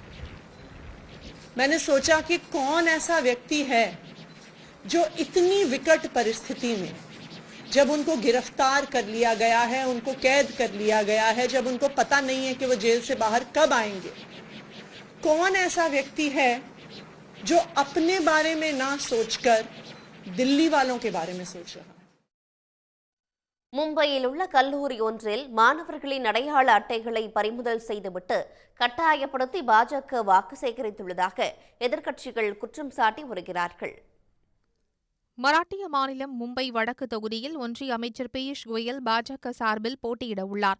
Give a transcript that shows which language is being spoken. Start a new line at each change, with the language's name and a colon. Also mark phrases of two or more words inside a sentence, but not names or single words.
Hindi: मैंने सोचा कि कौन ऐसा व्यक्ति है जो इतनी विकट परिस्थिति में जब उनको गिरफ्तार कर लिया गया है, उनको कैद कर लिया गया है, जब उनको पता नहीं है कि वो जेल से बाहर कब आएंगे, कौन ऐसा व्यक्ति है जो अपने बारे में ना सोचकर दिल्ली वालों के बारे में सोच रहा है.
Tamil: மும்பையில் உள்ள கல்லூரி ஒன்றில் மாணவர்களின் அடையாள அட்டைகளை பறிமுதல் செய்துவிட்டு கட்டாயப்படுத்தி பாஜக வாக்கு சேகரித்துள்ளதாக எதிர்க்கட்சிகள் குற்றம் சாட்டி வருகிறார்கள். மராட்டிய மாநிலம் மும்பை வடக்கு தொகுதியில் ஒன்றிய அமைச்சர் பியூஷ் கோயல் பாஜக சார்பில் போட்டியிட உள்ளார்.